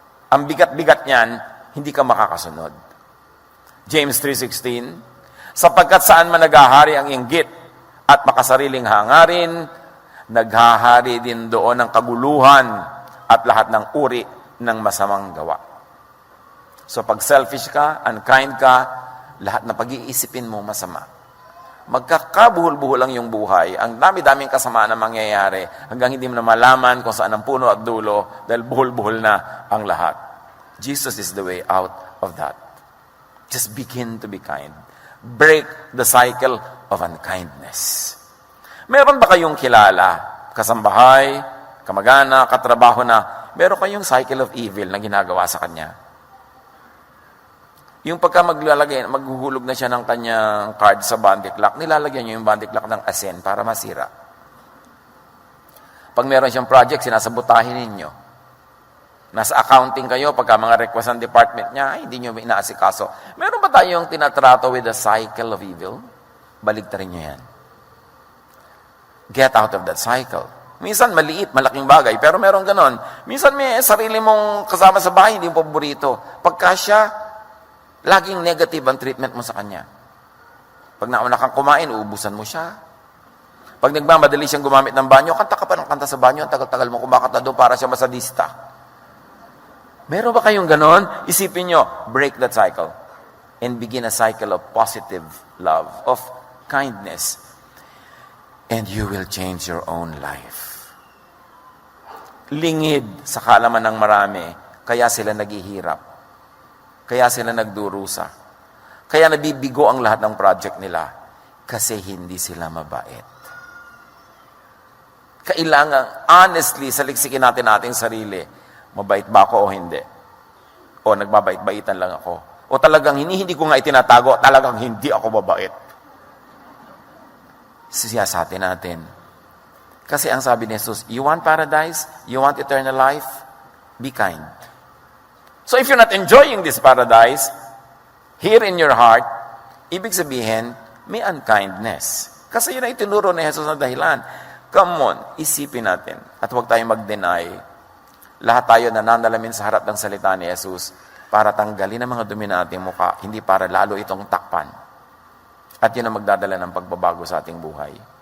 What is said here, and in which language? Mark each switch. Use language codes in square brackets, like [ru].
[tl] Ang bigat-bigat niyan, hindi ka makakasunod. James 3:16, sapagkat saan man naghahari ang inggit at makasariling hangarin, naghahari din doon ang kaguluhan at lahat ng uri ng masamang gawa. So pag selfish ka, unkind ka, lahat na pag-iisipin mo masama. Magkakabuhol-buhol lang yung buhay. Ang dami-daming kasamaan na mangyayari hanggang hindi mo na malaman kung saan ang puno at dulo dahil buhol-buhol na ang lahat. [en] Jesus is the way out of that. Just begin to be kind. Break the cycle of unkindness. [tl] Meron ba kayong kilala, kasambahay, kamag-anak, katrabaho na meron kayong [en] cycle of evil [tl] na ginagawa sa kanya? Yung pagka maghuhulog na siya ng kanyang card sa bandy clock, nilalagyan niya yung bandy clock ng asin para masira. Pag meron siyang project, sinasabotahin ninyo. Nasa accounting kayo, pagka mga request ng department niya, ay, hindi nyo inaasikaso. Meron ba tayong tinatrato [en] with the cycle of evil? [tl] Baligtarin nyo yan. [en] Get out of that cycle. [tl] Minsan maliit, malaking bagay, pero meron ganon. Minsan may sarili mong kasama sa bahay, hindi mo paborito. Pagka siya, laging negative ang treatment mo sa kanya. Pag nauna kang kumain, uubusan mo siya. Pag nagmamadali siyang gumamit ng banyo, kanta ka pa ng kanta sa banyo, ang tagal-tagal mo kumakanta doon para siya masadista. Meron ba kayong ganon? Isipin nyo, [en] break that cycle and begin a cycle of positive love, of kindness, and you will change your own life. [tl] Lingid sa kaalaman ng marami, kaya sila naghihirap. Kaya sila nagdurusa. Kaya nabibigo ang lahat ng project nila. Kasi hindi sila mabait. Kailangan, honestly, saliksikin natin ating sarili. Mabait ba ako o hindi? O nagbabait-baitan lang ako? O talagang hindi ko nga itinatago, talagang hindi ako mabait. Siyasatin natin. Kasi ang sabi ni Jesus, [en] you want paradise? You want eternal life? Be kind. So if you're not enjoying this paradise, here in your heart, [tl] ibig sabihin, may unkindness. Kasi yun ang itinuro ni Jesus na dahilan. [en] Come on, [tl] isipin natin. At huwag tayong mag-deny. Lahat tayo nananalamin sa harap ng salita ni Jesus para tanggalin ang mga dumi na ating mukha, hindi para lalo itong takpan. At yun ang magdadala ng pagbabago sa ating buhay.